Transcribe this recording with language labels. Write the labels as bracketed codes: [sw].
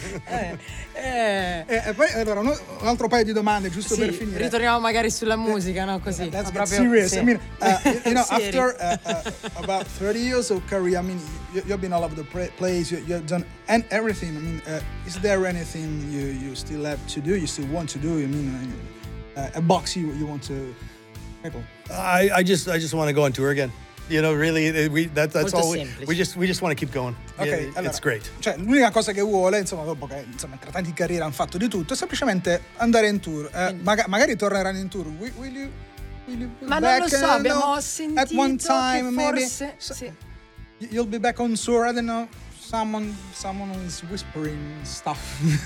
[it] Poi allora, un altro paio di domande, giusto? Sì, ritorniamo magari sulla musica, no? Così. [en] That's [it] proprio, [en] serious. Sì. I mean, after about 30 years of career, I mean, you've been all over the place, you've done and everything. I mean, is there anything you still have to do? You still want to do? I mean, a box you want to tackle? I just want to go on tour again. You know, really, we just want to keep going. Okay, it's great. [it] Cioè, l'unica cosa che vuole, insomma, dopo che insomma tra tanti carriere hanno fatto di tutto, è semplicemente andare in tour. Magari torneranno in tour. [en] Will you be back? [it] Ma non lo so, abbiamo sentito [en] at one time, [it] che forse [en] maybe. [it] Sì. [en] You'll be back on tour. I don't know. Someone is whispering stuff.